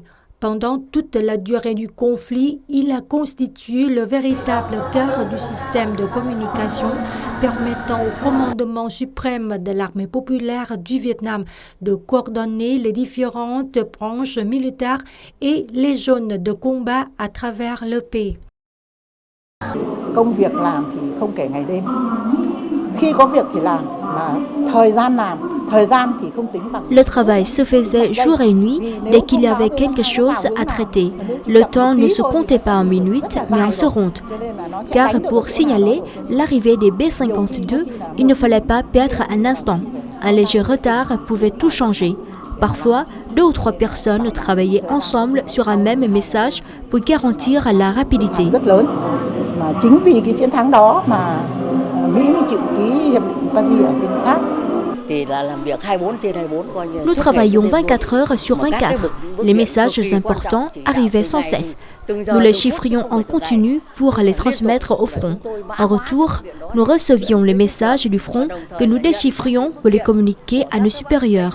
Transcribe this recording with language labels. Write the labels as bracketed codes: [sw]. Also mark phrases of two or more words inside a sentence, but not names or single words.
[fr] Pendant toute la durée du conflit, il a constitué le véritable cœur du système de communication permettant au commandement suprême de l'armée populaire du Vietnam de coordonner les différentes branches militaires et les zones de combat à travers le pays. [vi] Công việc làm thì không kể ngày đêm. Khi có việc thì làm, mà thời gian làm, thời gian thì không tính bằng. [fr] Le travail se faisait jour et nuit dès qu'il y avait quelque chose à traiter. Le temps ne se comptait pas en minutes, mais en secondes. Car pour signaler l'arrivée des B-52, il ne fallait pas perdre un instant. Un léger retard pouvait tout changer. Parfois, 2 ou 3 personnes travaillaient ensemble sur un même message pour garantir la rapidité. [vi] Mà chính vì cái chiến thắng đó mà Mỹ mới chịu ký hiệp định Paris ở bên Pháp. [fr] Nous travaillions 24 heures sur 24. Les messages importants arrivaient sans cesse. Nous les chiffrions en continu pour les transmettre au front. En retour, nous recevions les messages du front que nous déchiffrions pour les communiquer à nos supérieurs.